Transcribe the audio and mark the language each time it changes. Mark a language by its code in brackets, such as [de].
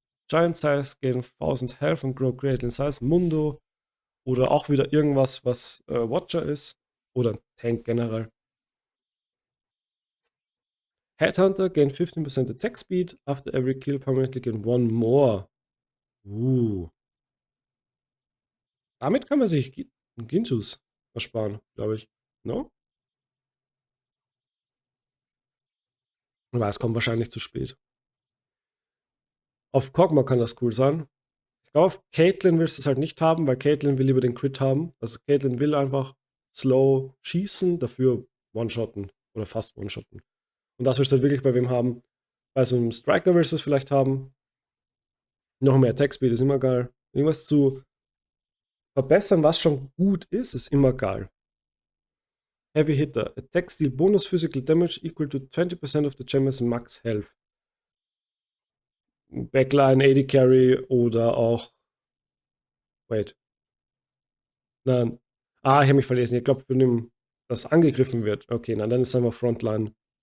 [en] Giant size gain 1000 health and grow great in size. Mundo. [de] Oder auch wieder irgendwas, was Watcher ist. Oder Tank generell. [en] Headhunter gain 15% attack speed. After every kill permanently gain 1 more. [de] Damit kann man sich Gintus ersparen, glaube ich. No? Aber es kommt wahrscheinlich zu spät. Auf Kog'Maw kann das cool sein. Ich glaube, auf Caitlyn willst du es halt nicht haben, weil Caitlyn will lieber den Crit haben. Also Caitlyn will einfach slow schießen, dafür One-Shotten oder fast One-Shotten. Und das willst du halt wirklich bei wem haben. Bei so einem Striker willst du es vielleicht haben. Noch mehr Attack-Speed ist immer geil. Irgendwas zu verbessern, was schon gut ist immer geil. [en] Heavy Hitter. Attack Steal Bonus Physical Damage equal to 20% of the champion's Max Health. [de] Backline, AD Carry oder auch. Wait. Nein. Ich habe mich verlesen. Ich glaube, für den, das angegriffen wird. Okay, dann ist es einfach Frontline.